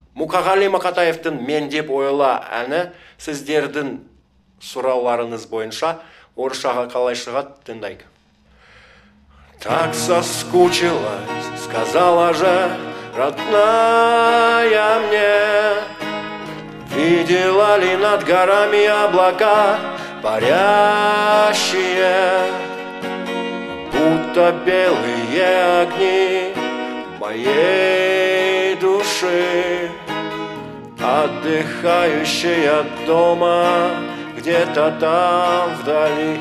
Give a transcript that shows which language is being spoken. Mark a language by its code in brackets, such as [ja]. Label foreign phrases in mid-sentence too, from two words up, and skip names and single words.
[kk] Мұқағали Мақатаевтың «Мен деп ойла» әні сіздердің сұрауларыңыз бойынша орысшаға қалай шығады, тыңдайық. [ru] Так соскучилась, сказала же родная мне, видела ли над горами облака парящие, будто белые огни моей души, отдыхающие от дома где-то там вдали.